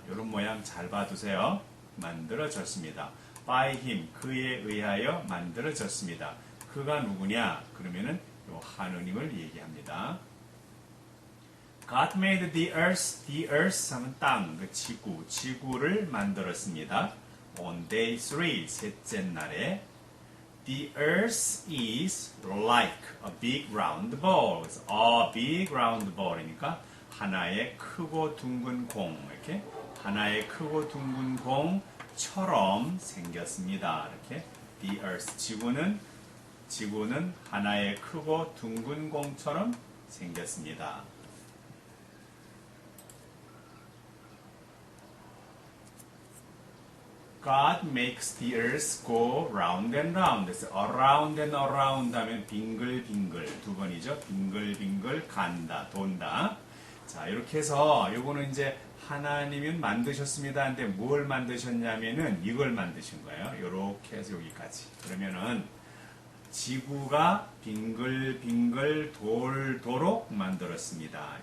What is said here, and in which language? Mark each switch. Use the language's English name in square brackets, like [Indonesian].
[Korean] 이런 모양 잘 봐두세요. 만들어졌습니다. [English] by him, [Korean] 그에 의하여 만들어졌습니다. 그가 누구냐? 그러면은 요 하느님을 얘기합니다. [English] God made the earth [Korean] 하면 땅, 그 지구를 만들었습니다. [English] On day 3, [Korean] 셋째 날에 [English] The earth is like a big round ball. [Korean] 그래서 [English] a big round ball이니까 [Korean] 하나의 크고 둥근 공, 이렇게 하나의 크고 둥근 공처럼 생겼습니다. 이렇게 the earth, 지구는 하나의 크고 둥근 공처럼 생겼습니다. [English] God makes the earth go round and round. [Korean] 그래서 [English] around and around [Korean] 하면 빙글빙글, 두 번이죠. 빙글빙글 간다, 돈다. 자, 이렇게 해서 요거는 이제 하나님은 만드셨습니다. 근데 뭘 만드셨냐면은 이걸 만드신 거예요. 요렇게 해서 여기까지. 그러면은 지구가 빙글빙글 돌도록 만들었습니다.